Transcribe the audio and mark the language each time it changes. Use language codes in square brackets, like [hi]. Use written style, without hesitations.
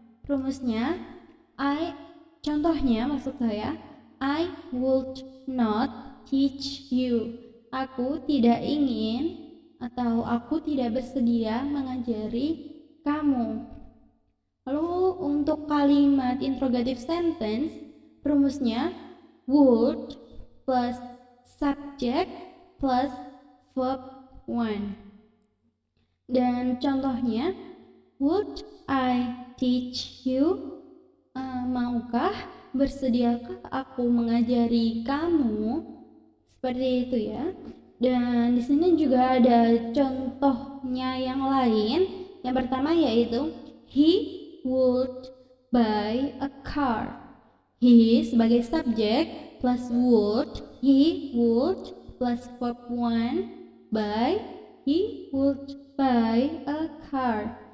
[id] Rumusnya contohnya maksud saya, [en] I would not teach you. [id] Aku tidak ingin atau aku tidak bersedia mengajari kamu. Lalu untuk kalimat interrogative sentence, rumusnya would plus subject plus verb one. Dan contohnya, [en] would I teach you? [id] Maukah, bersediakah aku mengajari kamu? Seperti itu ya. Dan di sini juga ada contohnya yang lain. Yang pertama yaitu [en] he would buy a car. He [id] sebagai subjek [en] plus would, he would plus verb one, buy, he would buy a car.